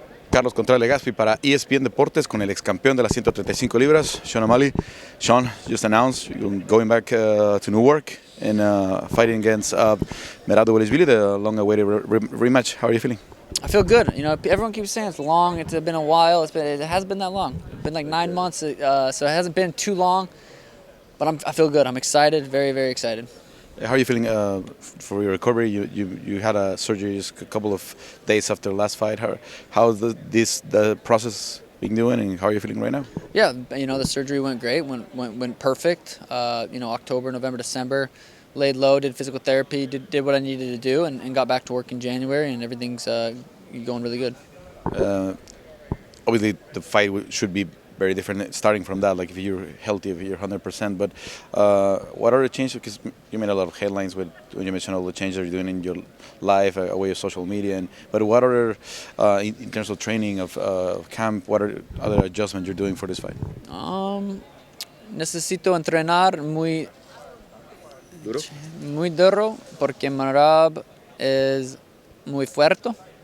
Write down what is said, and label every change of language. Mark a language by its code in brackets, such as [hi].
[es] Carlos Contreras Legaspi para ESPN Deportes con el ex campeón de las 135 libras, Sean O'Malley. [en] Sean just announced you're going back to Newark and fighting against Merab Dvalishvili, the long-awaited rematch. How are you feeling? I feel good. You know, everyone keeps saying it's long. It's been a while. It hasn't been that long. It's been like 9 months, so it hasn't been too long. But I feel good. I'm excited. Very, very excited. How are you feeling for your recovery? You had a surgery just a couple of days after the last fight. How's the process been doing, and how are you feeling right now? Yeah, you know, the surgery went great. Went perfect. You know, October, November, December, laid low, did physical therapy, did what I needed to do, and got back to work in January, and everything's going really good. Obviously, the fight should be very different starting from that, like if you're healthy, if you're 100%, but what are the changes? Because you made a lot of headlines when you mentioned all the changes you're doing in your life, away of social media, but what are, in terms of training, of camp, what are other adjustments you're doing for this fight? [es] Necesito entrenar muy duro porque Merab es muy fuerte.